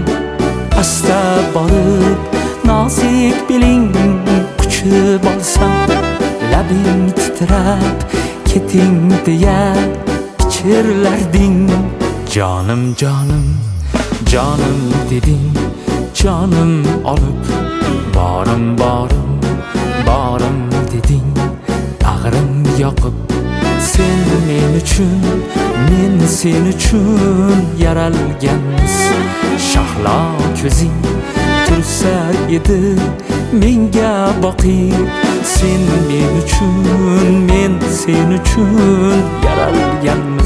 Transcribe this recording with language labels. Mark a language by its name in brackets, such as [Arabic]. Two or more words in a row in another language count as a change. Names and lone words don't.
[Uzbek] Asta borib nozik beling quchib olsam, labing titrab keting deya pichirlarding. [Turkish] Canım canım, canım deding, canım olib barım barım, barım dedin, ağrım yakıp. [Uzbek] Sen men üçün, men sen üçün yaralganmiz. Shahlo ko'zing tursa edi menga boqib. Sen men üçün, men sen üçün yaralganmiz.